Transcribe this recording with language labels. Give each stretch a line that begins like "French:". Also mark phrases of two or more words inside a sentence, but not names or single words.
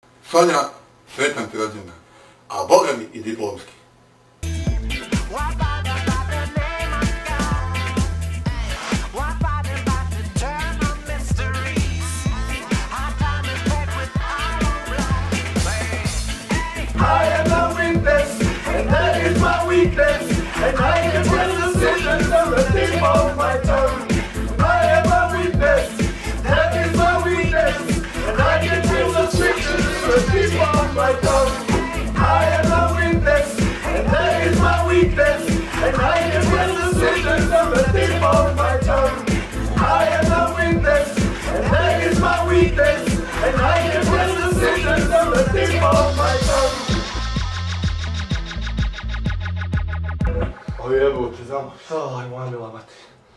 Croatian: Sonja, sretan ti rodjendan, a Boga mi i diplomski.
English: I am a witness, and that is my weakness, and I can tell the decisions on the tip of my tongue. I am a witness, that is my weakness, and I can tell the decisions on the tip of my tongue. I am a witness, and that is my weakness, and I can tell the decisions on the tip of my tongue. I am a witness, and that is my weakness, and I can tell the decisions on the tip of my tongue.
Croatian: Oj, evo te znamo. Aj, moja mila mati.